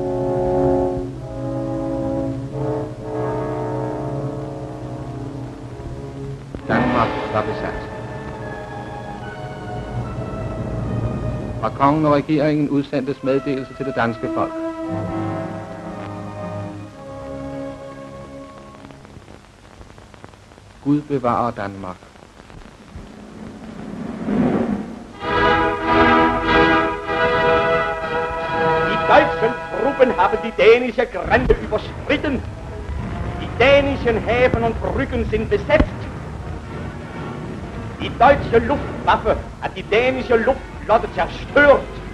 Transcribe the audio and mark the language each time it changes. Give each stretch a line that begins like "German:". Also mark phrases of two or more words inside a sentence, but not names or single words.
Danish: Danmark var besat. Fra kongen og regeringen udsendtes meddelelse til det danske folk. Gud bevarer Danmark.
German: Die deutschen Truppen haben die dänische Grenze überschritten. Die dänischen Häfen und Brücken sind besetzt. Die deutsche Luftwaffe hat die dänische Luftflotte zerstört.